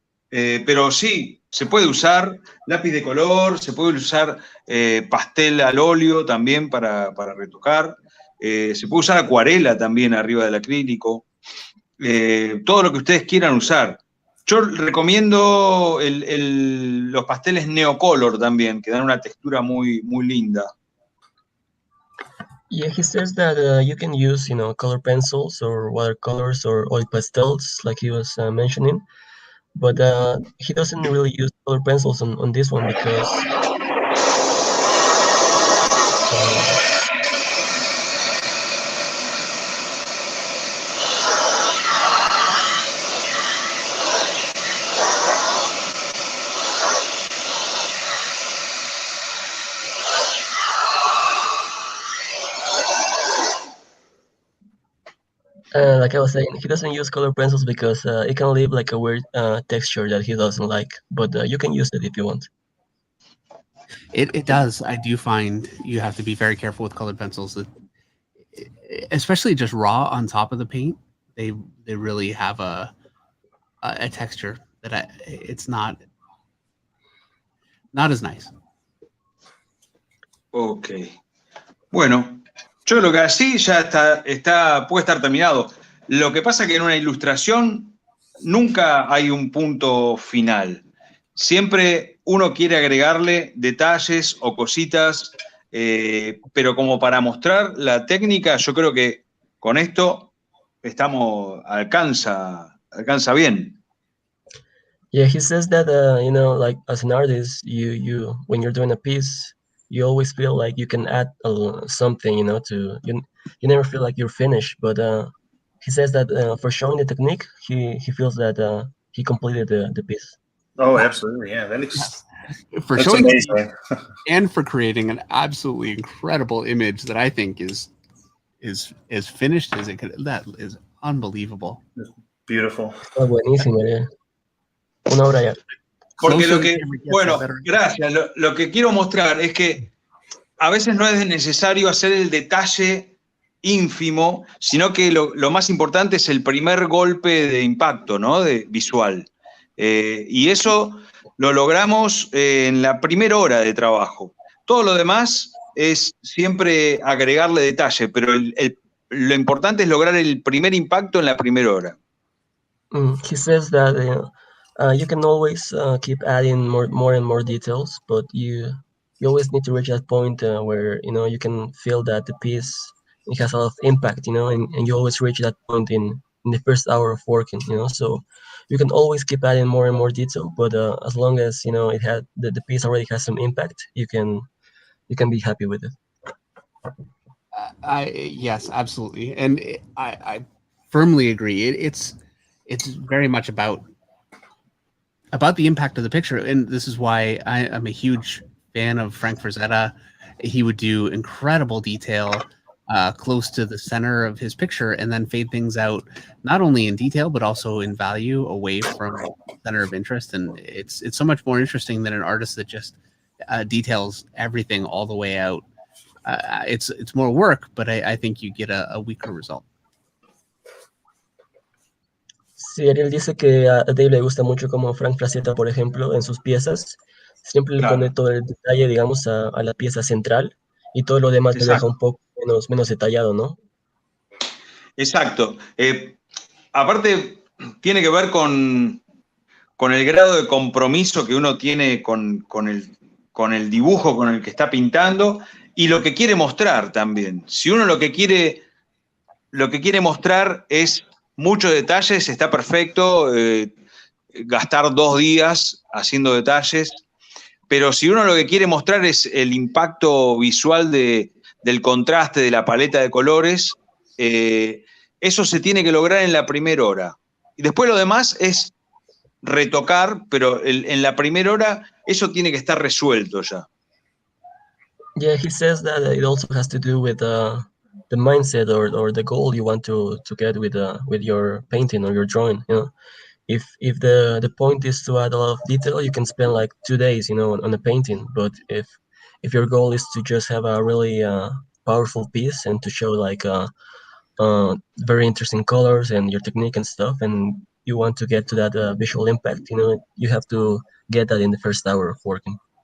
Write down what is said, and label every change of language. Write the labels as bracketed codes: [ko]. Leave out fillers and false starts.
[es] Pero sí, se puede usar lápiz de color, se puede usar pastel al óleo también para retocar, se puede usar acuarela también arriba del acrílico, todo lo que ustedes quieran usar. Yo recomiendo los pasteles neocolor también, que dan una textura muy, muy linda. [en] Yeah, he says that you can use, color pencils or watercolors or oil pastels, like he was mentioning, but he doesn't really use color pencils on this one because like I was saying, he doesn't use color pencils because it can leave like a weird texture that he doesn't like, but you can use it if you want. It does. I do find you have to be very careful with colored pencils, especially just raw on top of the paint. They really have a texture that it's not as nice. Ok. [es] Bueno, yo lo que así ya puede estar terminado. Lo que pasa es que en una ilustración nunca hay un punto final. Siempre uno quiere agregarle detalles o cositas, pero como para mostrar la técnica, yo creo que con esto alcanza bien. [en] Yeah, he says that like as an artist, you when you're doing a piece, you always feel like you can add something, to you never feel like you're finished. But he says that for showing the technique, he feels that he completed the piece. Oh, absolutely, yeah. That's showing amazing. And for creating an absolutely incredible image that I think is as finished as it could. That is unbelievable. Beautiful. [es] Está buenísimo, una obra ya. Porque gracias. Lo que quiero mostrar es que a veces no es necesario hacer el detalle ínfimo, sino que lo más importante es el primer golpe de impacto, ¿no? Visual. Y eso lo logramos en la primera hora de trabajo. Todo lo demás es siempre agregarle detalle, pero lo importante es lograr el primer impacto en la primera hora. [en] He says that you can always keep adding more and more details, but you always need to reach that point where you can feel that the piece it has a lot of impact, and you always reach that point in the first hour of working, So you can always keep adding more and more detail, but as long as it had the piece already has some impact, you can be happy with it. Yes, absolutely, and I firmly agree. It's very much about the impact of the picture, and this is why I'm a huge fan of Frank Frazetta. He would do incredible detail close to the center of his picture, and then fade things out not only in detail but also in value away from center of interest. And it's so much more interesting than an artist that just details everything all the way out. It's more work, but I think you get a weaker result. [es] Sí, Ariel dice que a Dave le gusta mucho como Frank Frazetta, por ejemplo, en sus piezas, siempre le pone todo el detalle, digamos, a la pieza central y todo lo demás le deja un poco menos detallado, ¿no? Exacto. Aparte, tiene que ver con el grado de compromiso que uno tiene con el dibujo con el que está pintando y lo que quiere mostrar también. Si uno lo que quiere mostrar es muchos detalles, está perfecto gastar 2 días haciendo detalles, pero si uno lo que quiere mostrar es el impacto visual del contraste, de la paleta de colores, eso se tiene que lograr en la primera hora. Y después lo demás es retocar, pero en la primera hora eso tiene que estar resuelto ya. [en] Yeah, he says that it also has to do with the mindset or the goal you want to get with your painting or your drawing. If the point is to add a lot of detail, you can spend like 2 days, on a painting. But if your goal is to just have a really powerful piece and to show like very interesting colors and your technique and stuff, and you want to get to that visual impact, you have to get that in the first hour of working.